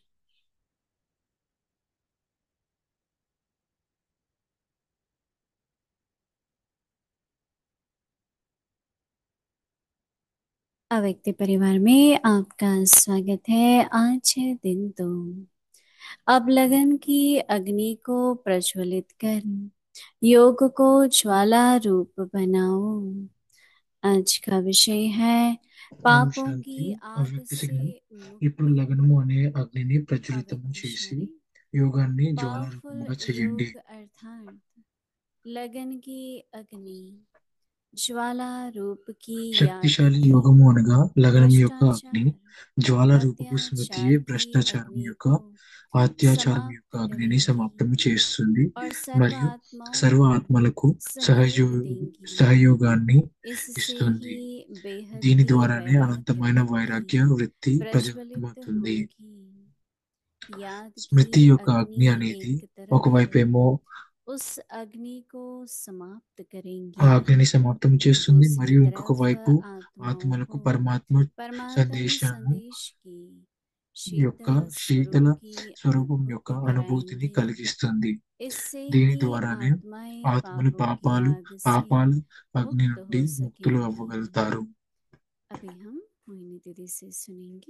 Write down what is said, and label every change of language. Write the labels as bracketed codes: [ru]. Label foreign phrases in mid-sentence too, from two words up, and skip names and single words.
[hi] अव्यक्त परिवार में आपका स्वागत है। आज है दिन 2। अब लगन की अग्नि को प्रज्वलित कर योग को ज्वाला रूप बनाओ। आज का विषय है [te] ఓం [hi] पापों [te] శాంతి. [hi] की आग [te] అవ్యక్త [hi] से [te] సిగ్నల్. ఇప్పుడు [hi] मुक्ति। [te] లగ్నము అనే అగ్నిని ప్రజ్వలితము [hi] अव्यक्त [te] చేసి [hi] इशारे। [te] యోగాన్ని [hi] पावरफुल [te] జ్వాలారూపముగా చేయండి. [hi] योग अर्थात लगन की अग्नि ज्वाला रूप की याद [te] శక్తిశాలి [hi] की। [te] యోగము అనగా లగనం యొక్క అగ్ని, [hi] भ्रष्टाचार [te] జ్వాల రూపపు స్మృతియే [hi] अत्याचार की [te] భ్రష్టాచారం [hi] अग्नि [te] యొక్క [hi] को [te] అత్యాచారం యొక్క [hi] समाप्त [te] అగ్నిని [hi] करेंगी [te] సమాప్తము చేస్తుంది [hi] और [te] మరియు [hi] सर्वात्माओं [te] సర్వ [hi] को [te] ఆత్మలకు సహజో [hi] सहयोग देंगी। [te] సహయోగాన్ని [hi] इससे [te] ఇస్తుంది. [hi] ही बेहद [te] దీని [hi] की [te] ద్వారానే [hi] वैराग्य [te] అనంతమైన [hi] वृत्ति [te] వైరాగ్య వృత్తి [hi] प्रज्वलित [te] ప్రజ్వలితమవుతుంది. [hi] होगी। याद की [te] స్మృతి యొక్క [hi] अग्नि [te] అగ్ని అనేది [hi] एक तरफ [te] ఒకవైపేమో [hi] उस अग्नि को समाप्त [te] ఆ [hi] करेंगी, [te] అగ్నిని సమాప్తం చేస్తుంది [hi] दूसरी [te] మరియు ఇంకొక [hi] तरफ [te] వైపు [hi] आत्माओं [te] ఆత్మలకు [hi] को [te] పరమాత్మ [hi] परमात्म [te] సందేశము [hi] संदेश की [te] యొక్క [hi] शीतल स्वरूप [te] శీతల [hi] की [te] స్వరూపం యొక్క [hi] अनुभूति [te] అనుభూతిని [hi] कराएंगे। [te] కలిగిస్తుంది. [hi] इससे [te] దీని [hi] ही [te] ద్వారానే [hi] आत्माएं [te] ఆత్మలు [hi] पापों की [te] పాపాలు [hi] आग से [te] పాపాల అగ్ని [hi] मुक्त [te] నుండి [hi] हो [te] ముక్తులు [hi] सकेंगी। [te] అవ్వగలుగుతారు. [hi] अभी हम मोहिनी दीदी से सुनेंगे।